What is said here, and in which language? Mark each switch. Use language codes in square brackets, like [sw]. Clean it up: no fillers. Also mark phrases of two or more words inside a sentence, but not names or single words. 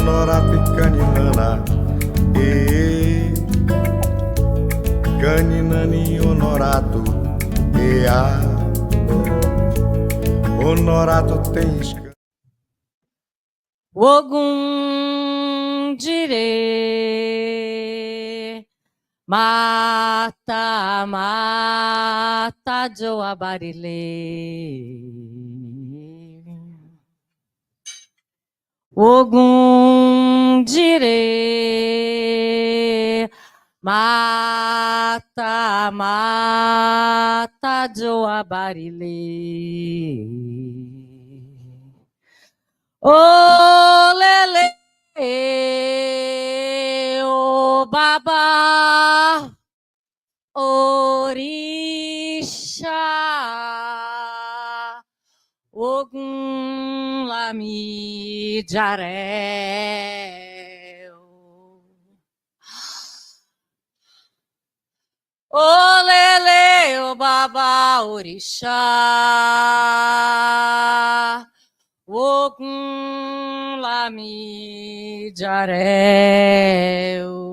[pt] Honorato e Caninana, e Caninani Honorato, e a Honorato tem escândalo. [yo] Ogum dire mata mata joabarile. Ogum dire mata mata joabarile. Oh, lele, oh, baba, orixá, ogum lami jaré. Oh, lele, oh, baba, orixá, ogum lami jaré.